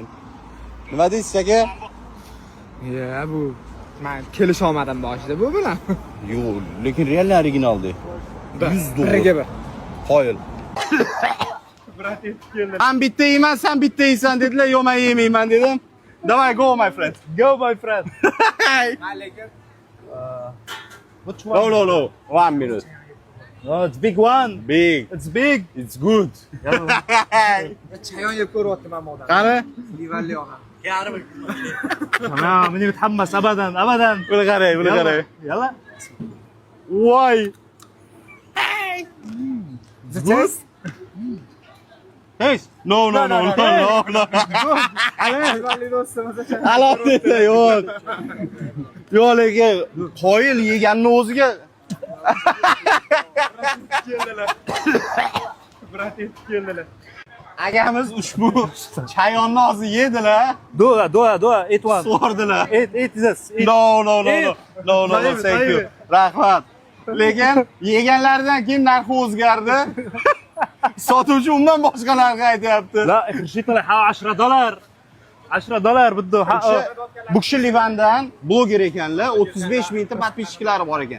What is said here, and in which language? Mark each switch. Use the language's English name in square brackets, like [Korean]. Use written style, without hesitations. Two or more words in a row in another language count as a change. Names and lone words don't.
[Uzbek] Nima deysiz aka? Ya bu men kelisha olmadim boshida bu bilan. Yo'q, lekin real originaldi. $100. Qoyil. Men bitta yeyman, sen bitta yeysan dedilar, yo'q men yemayman dedim. [Russian] Давай, [English] go my friend. Go my friend. [Uzbek] Lekin [English] which one? No. 1 minute. No, it's big one. Big. It's big. It's good. [Uzbek] Chayon yeb ko'ryapti men odam. Qani? Livalli ona. Mana buni hammasi abadan. Buni qarang. Yalla. Voy. [English] The taste? Taste? No. [Uzbek] Livalli do'stimiz uchun. Alohida yo'q. Yo'q lekin qoyil yeganning o'ziga keldilar. Agamiz ushbu chayonni hozir yedilar. Doa, [English] eat one. [Uzbek] So'rdilar. [English] Eat this. No, thank you. [Uzbek] Rahmat. Lekin yeganlaridan keyin narxi o'zgardi. Sotuvchi undan boshqa narx aytyapti. [Russian] La, решительно $10. $10 buddu. [Uzbek] Bu kishi Livandan bloger ekanlar, 35 mingta подписчиклari bor ekan.